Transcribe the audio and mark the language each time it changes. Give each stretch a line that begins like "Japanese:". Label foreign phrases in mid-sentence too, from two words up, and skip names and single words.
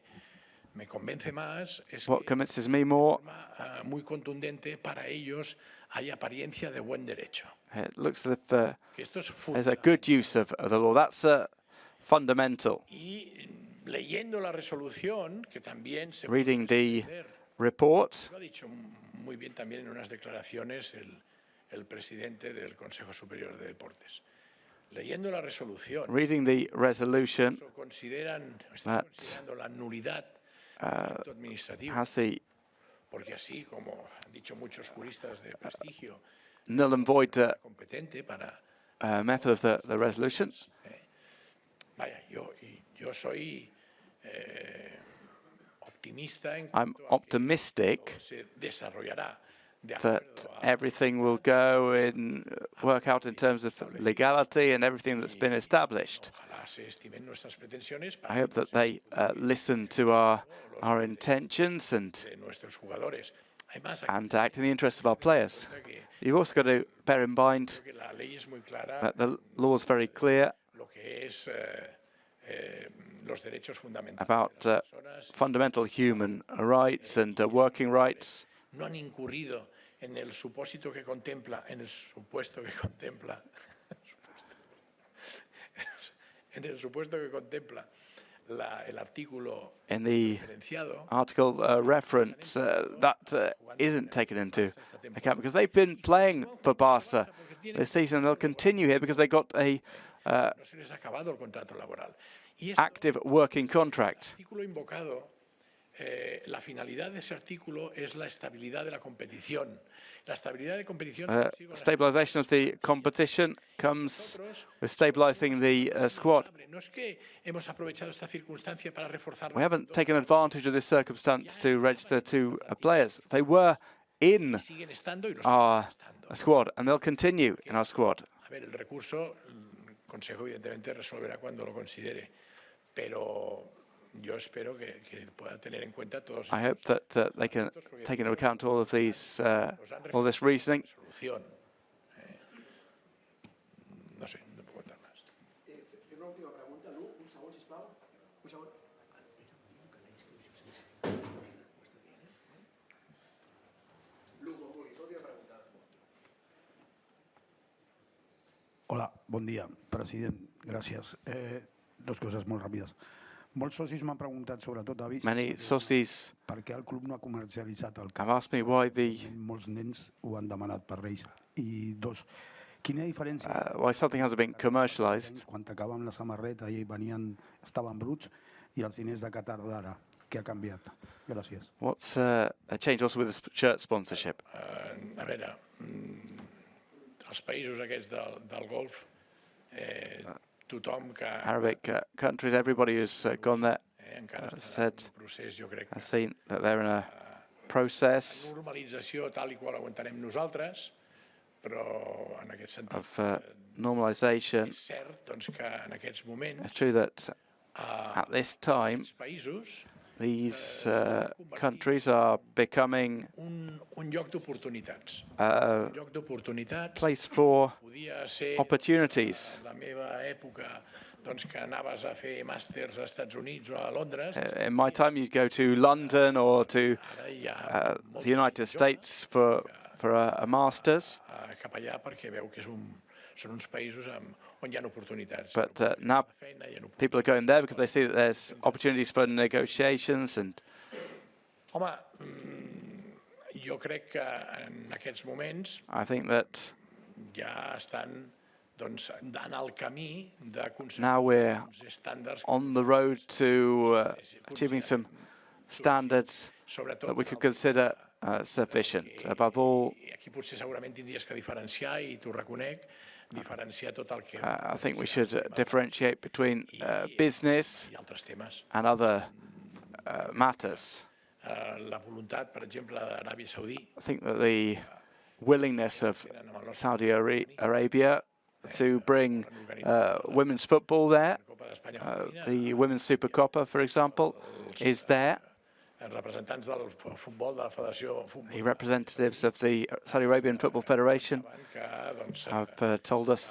English: What convinces me more, it looks as if there's a good use of the law. That's fundamental. Reading the report,
Spanish: muy bien también en unas declaraciones el presidente del Consejo Superior de Deportes. Leyendo la resolución,
English: reading the resolution that
Spanish: la nulidad
English: has the
Spanish: porque así como han dicho muchos juristas de prestigio,
English: null and void method of the resolution.
Spanish: Vaya, yo soy
English: I'm optimistic that everything will work out in terms of legality and everything that's been established. I hope that they listen to our intentions and act in the interests of our players. You've also got to bear in mind that the law is very clear about fundamental human rights and working rights.
Spanish: No han incurrido en el supuesto que contempla el artículo
English: in the article reference that isn't taken into account because they've been playing for Barca this season. They'll continue here because they got a active working contract.
Spanish: La finalidad de ese artículo es la estabilidad de la competición. La estabilidad de competición.
English: Stabilization of the competition comes with stabilizing the squad.
Spanish: No es que hemos aprovechado esta circunstancia para reforzar.
English: We haven't taken advantage of this circumstance to register two players. They were in our squad and they'll continue in our squad.
Spanish: A ver, el recurso, el Consejo evidentemente resolverá cuando lo considere, pero yo espero que pueda tener en cuenta todos.
English: I hope that they can take into account all of these, all this reasoning.
Spanish: No sé, no puedo contar más. Una última pregunta,
Catalan: Lu, un segon, sisplau. Un segon. Hola, bon dia, president. Gràcies. Dos coses molt ràpides. Molts socis m'han preguntat, sobretot avis,
English: Many socis
Catalan: per què el club no ha comercialitzat el
English: have asked me why
Catalan: molts nens ho han demanat per Reis. I dos, quina diferència
English: why something hasn't been commercialized.
Catalan: quan t'acaben la samarreta i estaven bruts i els diners de Qatar d'ara? Què ha canviat? Gràcies.
English: What's a change also with the shirt sponsorship?
Catalan: A veure, els països aquests del Golf, tothom que...
English: Arabic countries, everybody who's gone there has seen that they're in a process
Catalan: normalització tal i qual ho entenem nosaltres, però en aquest sentit
English: of normalization.
Catalan: és cert doncs, que en aquests moments
English: It's true that at this time these countries are becoming
Catalan: un lloc d'oportunitats.
English: a place for opportunities.
Catalan: La meva època doncs, que anaves a fer màsters als Estats Units o a Londres.
English: In my time, you'd go to London or to the United States for a master's.
Catalan: Cap allà perquè veu que són uns països on hi ha oportunitats.
English: But now people are going there because they see that there's opportunities for negotiations and.
Catalan: Home, jo crec que en aquests moments
English: I think that
Catalan: ja estan en el camí d'aconseguir
English: now we're
Catalan: estàndards
English: on the road to achieving some standards that we could consider sufficient. Above all,
Catalan: aquí potser segurament tindries que diferenciar, i t'ho reconec, diferenciar tot el que...
English: I think we should differentiate between business and other matters.
Catalan: La voluntat, per exemple, d'Aràbia Saudí.
English: I think that the willingness of Saudi Arabia to bring women's football there, the Women's Super Copa, for example, is there.
Catalan: Representants del futbol, de la Federació Futbol.
English: The representatives of the Saudi Arabian Football Federation have told us,